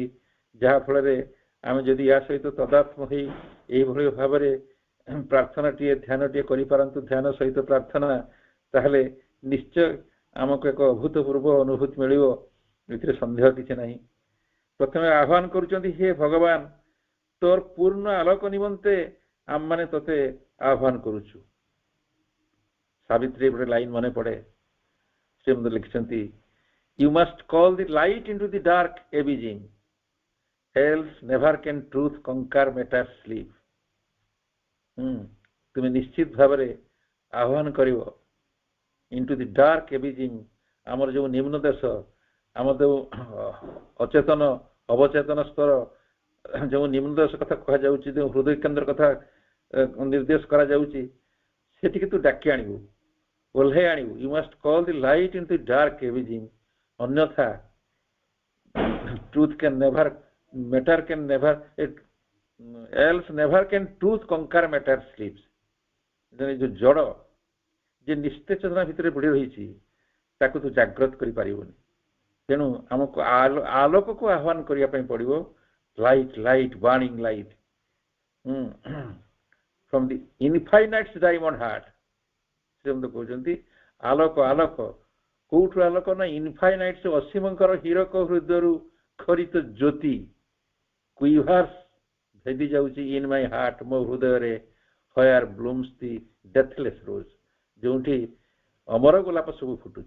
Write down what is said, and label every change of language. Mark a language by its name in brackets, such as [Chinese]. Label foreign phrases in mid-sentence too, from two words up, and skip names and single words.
[Odia] ଯାହାଫଳରେ ଆମେ ଯଦି ୟା ସହିତ ତଦାତ୍ମ ହେଇ ଏଇଭଳି ଭାବରେ ପ୍ରାର୍ଥନାଟିଏ, ଧ୍ୟାନଟିଏ କରିପାରନ୍ତୁ, ଧ୍ୟାନ ସହିତ ପ୍ରାର୍ଥନା, ତାହେଲେ ନିଶ୍ଚୟ ଆମକୁ ଏକ ଅଭୂତପୂର୍ବ ଅନୁଭୂତି ମିଳିବ। ଏଥିରେ ସନ୍ଦେହ କିଛି ନାହିଁ। ପ୍ରଥମେ ଆହ୍ୱାନ କରୁଛନ୍ତି, ହେ ଭଗବାନ, ତୋର ପୂର୍ଣ୍ଣ ଆଲୋକ ନିମନ୍ତେ ଆମମାନେ ତୋତେ ଆହ୍ୱାନ କରୁଛୁ। ସାବିତ୍ରୀ ଗୋଟେ ଲାଇନ ମନେ ପଡେ, ସେ ମଧ୍ୟ ଲେଖିଛନ୍ତି, [English] You must call the light into the dark abysm, else never can truth conquer matter's sleep. [Odia] ତୁମେ ନିଶ୍ଚିତ ଭାବରେ ଆହ୍ୱାନ କରିବ [English] into the dark abysm, [Odia] ଆମର ଯେଉଁ ନିମ୍ନ ଦେଶ, ଆମର ଯେଉଁ ଅଚେତନ ଅବଚେତନ ସ୍ତର, ଯେଉଁ ନିମ୍ନ ଦେଶ କଥା କୁହାଯାଉଛି, ଯେଉଁ ହୃଦୟ କେନ୍ଦ୍ର କଥା ନିର୍ଦ୍ଦେଶ କରାଯାଉଛି, ସେଠିକି ତୁ ଡାକି ଆଣିବୁ, ଓହ୍ଲାଇ ଆଣିବୁ। [English] You must call the light into the dark abysm, ଅନ୍ୟଥା truth can never, matter can never, else never can truth conquer matter sleeps. [Odia] ଯୋଉ ଜଡ଼ ଯେ ନିସ୍ତେଚେତନା ଭିତରେ ବୁଡ଼ି ରହିଛି, ତାକୁ ତୁ ଜାଗ୍ରତ କରିପାରିବୁନି। ତେଣୁ ଆମକୁ ଆଲୋକକୁ ଆହ୍ୱାନ କରିବା ପାଇଁ ପଡ଼ିବ। [English] light, light, burning light from the infinite diamond heart. [Odia] ସେ କହୁଛନ୍ତି ଆଲୋକ, ଆଲୋକ କୋଉଠୁ ଆଲୋକ ନା ଇନଫାଇନାଇଟ୍, ଅସୀମଙ୍କର ହୀରକ ହୃଦୟରୁ ଖରିତ ଜ୍ୟୋତି କୁଇଭାର୍ସ ଭେଦି ଯାଉଛି [English] in my heart, [Odia] ମୋ ହୃଦୟରେ, [English] where blooms the deathless rose, [Odia] ଯେଉଁଠି ଅମର ଗୋଲାପ ସବୁ ଫୁଟୁଛି।